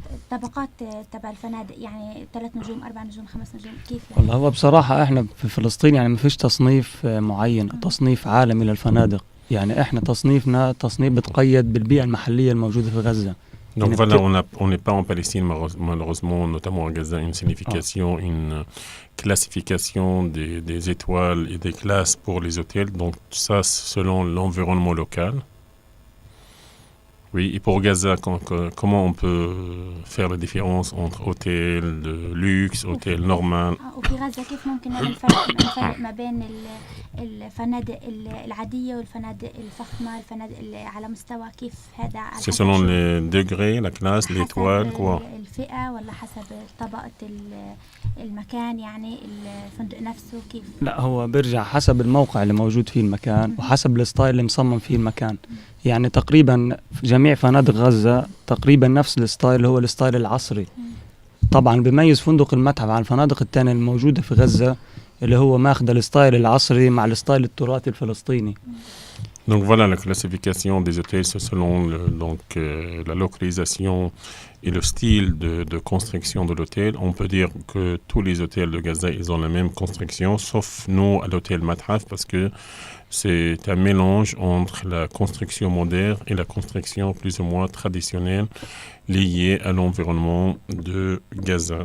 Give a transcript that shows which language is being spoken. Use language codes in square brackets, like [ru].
[ar] طبقات تبع الفنادق، يعني 3 نجوم 4 نجوم 5 نجوم، كيف يعني؟ والله هو بصراحة احنا في فلسطين يعني ما فيش تصنيف معين، تصنيف عالمي للفنادق. يعني احنا تصنيفنا تصنيف بتقيد بالبيئة المحلية الموجودة في غزة. Donc يعني [fr] voilà, on n'est pas en Palestine malheureusement, notamment à Gaza, une signification, une classification des étoiles et des classes pour les hôtels. Donc ça, selon l'environnement local. Oui, et pour Gaza, comment on peut faire la différence entre hôtel de luxe, hôtel normal? [ar] وفي غزة كيف ممكن نعمل فرق ما بين الفنادق العادية والفنادق الفخمة، الفنادق اللي على مستوى كيف هذا على [fr] C'est selon les degrés, la classe, l'étoile, quoi. [ar] الفئة ولا حسب طبقة المكان، يعني الفندق نفسه كيف؟ لا، هو بيرجع حسب الموقع اللي موجود فيه المكان وحسب الستايل اللي مصمم فيه المكان. يعني تقريبا في جميع فنادق غزة تقريبا نفس الستايل، هو الستايل العصري. طبعا بيميز فندق المتحف عن الفنادق التانية الموجودة في غزة اللي هو ماخذ الستايل العصري مع الستايل التراثي الفلسطيني. [fr] Donc voilà, la classification des hôtels, c'est selon la localisation et le style de construction de l'hôtel. On peut dire que tous les hôtels de Gaza, ils ont la même construction, sauf nous à l'hôtel Matraf, parce que c'est un mélange entre la construction moderne et la construction plus ou moins traditionnelle liée à l'environnement de Gaza.